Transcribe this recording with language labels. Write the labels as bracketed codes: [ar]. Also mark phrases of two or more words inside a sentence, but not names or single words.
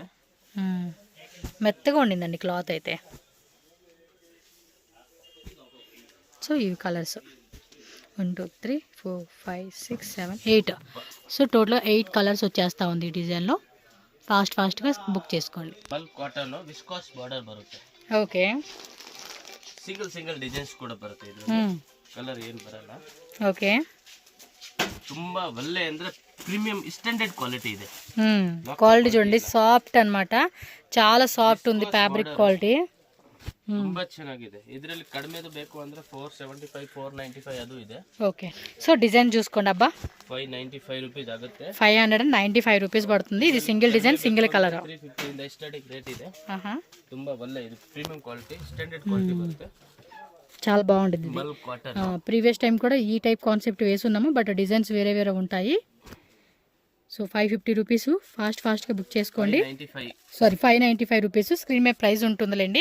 [te] మెత్తగా ఉండిందండి క్లాత్ అయితే. సో ఇవి కలర్స్ 1 2 3 4 5 6 7 8. [en] so total [te] 8 కలర్స్ వచ్చేస్తా ఉంది ఈ డిజైన్లో. ఫాస్ట్గా బుక్ చేసుకోండి. [en] bulk cotton viscose border బರುತ್ತೆ. [kn] ఓకే, [en] single designs [kn] ಕೂಡ ಬರುತ್ತೆ. ಇದು ಕಲರ್ ಏನು ಬರಲ್ಲ. ఓకే, ತುಂಬಾ ಒಳ್ಳೆ ಅಂದ್ರೆ [en] premium standard quality [kn] ಇದೆ. [te] క్వాలిటీ చూడండి, సాఫ్ట్ అన్నమాట, చాలా సాఫ్ట్ ఉంది [en] fabric quality. [kn] ತುಂಬಾ ಚೆನ್ನಾಗಿದೆ. ಇದರಲ್ಲಿ ಕಡಿಮೆದು ಬೇಕು ಅಂದ್ರೆ 475 495 ಅದು ಇದೆ. [te] ఓకే, సో డిజైన్ చూసుకోండి అబ్బా, 595 రూపీస్ ఆಗುತ್ತೆ. 595 రూపీస్ పడుతుంది. ఇది [en] single design single colour. [kn] 350 ಇಂದ [en] starting rate [kn] ಇದೆ. ತುಂಬಾ ಒಳ್ಳೆ ಇದು [en] premium quality standard quality [kn] బರುತ್ತೆ. [te] చాలా బాగుంటుంది. [en] previous time [te] కూడా ఈ [en] type concept [te] వేసున్నాము, [en] but designs [te] వేరే వేరే ఉంటాయి. సో 550 రూపీస్, ఫాస్ట్గా బుక్ చేసుకోండి. 595 రూపీస్ స్క్రీన్ మీద ప్రైస్ ఉంటుందిలేండి.